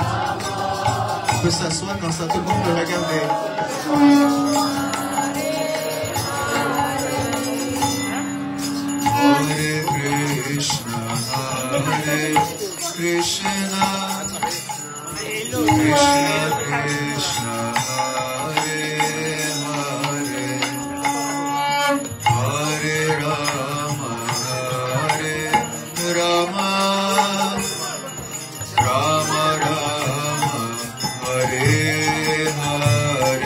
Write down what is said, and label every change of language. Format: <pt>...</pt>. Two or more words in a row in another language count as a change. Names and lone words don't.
<fr>On peut s'asseoir comme ça, tout le monde peut regarder.</fr> <sa>हरे कृष्ण हरे कृष्ण, कृष्ण कृष्ण हरे हरे हरे राम हरे राम राम राम हरे हरे.</sa>